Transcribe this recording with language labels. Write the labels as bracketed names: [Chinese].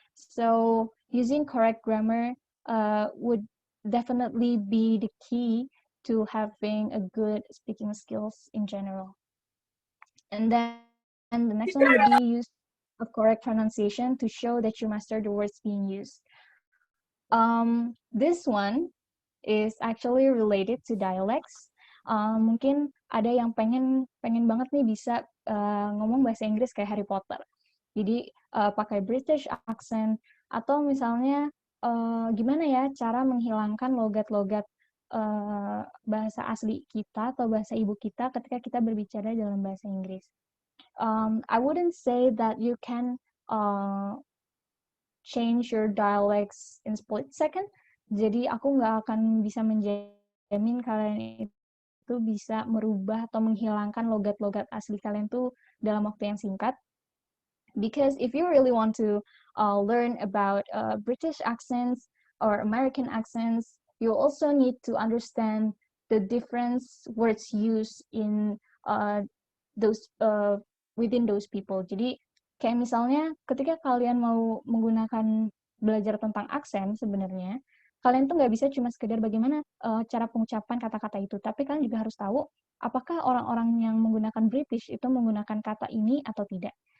[English] So using correct grammar would definitely be the key to having a good speaking skills in general. And then the next one would be use of correct pronunciation to show that you master the words being used. This one is actually related to dialects. [Indonesian] Mungkin ada yang pengen banget nih bisa ngomong bahasa Inggris kayak Harry Potter. Jadi pakai British accent, atau misalnya gimana ya cara menghilangkan logat-logat bahasa asli kita atau bahasa ibu kita ketika kita berbicara dalam bahasa Inggris. [English] I wouldn't say that you can change your dialects in split second. [Indonesian] Jadi aku nggak akan bisa menjamin kalian itu bisa merubah atau menghilangkan logat-logat asli kalian tuh dalam waktu yang singkat. [English] Because if you really want to learn about British accents or American accents, you also need to understand the different words used in those within those people. [Indonesian] Jadi kayak misalnya ketika kalian mau menggunakan belajar tentang aksen sebenarnya, kalian tuh nggak bisa cuma sekedar bagaimana cara pengucapan kata-kata itu, tapi kalian juga harus tahu apakah orang-orang yang menggunakan British itu menggunakan kata ini atau tidak.